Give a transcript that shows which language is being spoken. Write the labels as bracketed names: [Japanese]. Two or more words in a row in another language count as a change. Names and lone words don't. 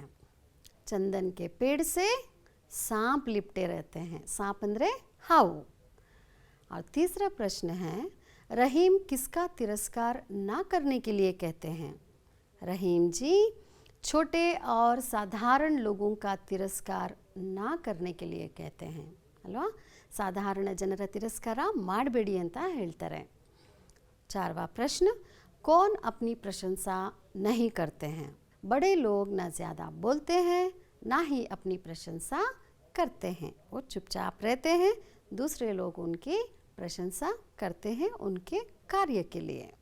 [Hindi] चंदन के पेड़ से सांप लिपटे रहते हैं। [Kannada] ಸಾಂಪ್ ಅಂದರೆ ಹಾವು। [Hindi] और तीसरा प्रश्न है, रहीम किसका तिरस्कार ना करने के लिए कहते हैं? रहीम जी छोटे और साधारण लोगों का तिरस्कार ना करने के लिए कहते हैं ಅಲ್ವಾ. [Kannada] ಸಾಧಾರಣ ಜನರ ತಿರಸ್ಕಾರ ಮಾಡಬೇಡಿ ಅಂತ ಹೇಳ್ತಾರೆ. [Hindi] चारवा प्रश्न, कौन अपनी प्रशंसा नहीं करते हैं? बड़े लोग ना ज़्यादा बोलते हैं ना ही अपनी प्रशंसा करते हैं, वो चुपचाप रहते हैं, दूसरे लोग उनकी प्रशंसा करते हैं उनके कार्य के लिए।